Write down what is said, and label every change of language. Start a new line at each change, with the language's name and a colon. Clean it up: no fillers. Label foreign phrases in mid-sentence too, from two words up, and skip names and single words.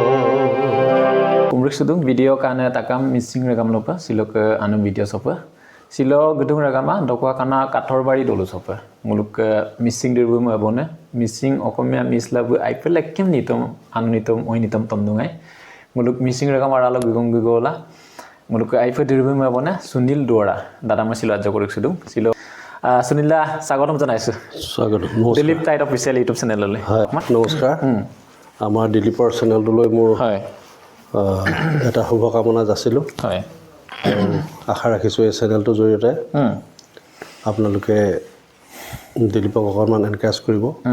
Mising: Umrik sudung video kana takam missing regam lopa silok anu video sopa silo gedung regama dokwa kana kathor bari dolu sopa muluk missing dirbu mabone missing okomia mislabu ipel ekem nitom anu nitom oi nitom tomdungai muluk missing regam aralo gigong gigola muluk ipel dirbu mabone Sunil Dora dada ma silo ajjo korik sudung silo Sunila
Assamese: স্বাগতম জানাইছো স্বাগতম দিলীপ টাইট
English: official YouTube
Assamese: চেনেললৈ নমস্কাৰ আমাৰ দিলীপৰ চেনেলটোলৈ মোৰ হয় এটা শুভকামনা যাচিলোঁ হয় আশা ৰাখিছোঁ এই চেনেলটোৰ জৰিয়তে আপোনালোকে দিলীপক অকণমান এনকাৰেজ কৰিব